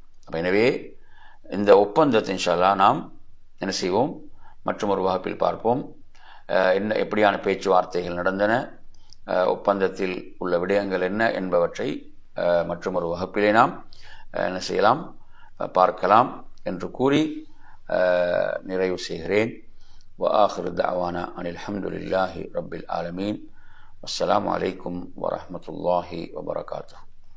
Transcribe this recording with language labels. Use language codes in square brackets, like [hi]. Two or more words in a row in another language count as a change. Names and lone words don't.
[ta] எனவே இந்த ஒப்பந்தத்தை [ar] إن شاء الله [ta] நாம் என்ன செய்வோம், மற்றும் ஒரு வகுப்பில் பார்ப்போம். என்ன எப்படியான பேச்சுவார்த்தைகள் நடந்தன, ஒப்பந்தத்தில் உள்ள விடயங்கள் என்ன என்பவற்றை மற்றும் ஒரு வகுப்பிலே நாம் என்ன செய்யலாம், பார்க்கலாம் என்று கூறி நிறைவு செய்கிறேன். [ar] وآخر دعوانا أن الحمد لله رب العالمين. والسلام عليكم ورحمة الله وبركاته.